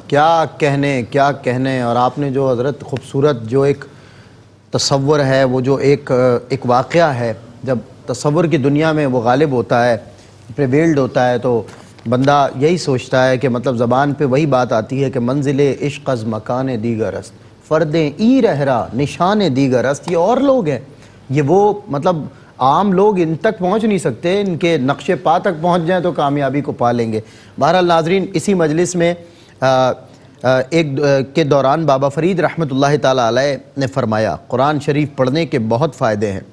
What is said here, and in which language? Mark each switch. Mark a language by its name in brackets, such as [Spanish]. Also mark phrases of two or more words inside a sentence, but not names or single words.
[Urdu] کیا کہنے. اور آپ نے جو حضرت خوبصورت جو ایک تصور ہے, وہ جو ایک واقعہ ہے, جب تصور کی دنیا میں وہ غالب ہوتا ہے, پریویلڈ ہوتا ہے, تو بندہ یہی سوچتا ہے کہ مطلب زبان پہ وہی بات آتی ہے کہ [Persian] منزل عشق از مکان دیگر است, فردیں ای رہرا نشان دیگر است. [Urdu] یہ اور لوگ ہیں, یہ وہ مطلب عام لوگ ان تک پہنچ نہیں سکتے, ان کے نقش پا تک پہنچ جائیں تو کامیابی کو پا لیں گے. بہرحال ناظرین, اسی مجلس میں کے دوران بابا فرید [Arabic] رحمۃ اللہ تعالیٰ علیہ [Urdu] نے فرمایا قرآن شریف پڑھنے کے بہت فائدے ہیں.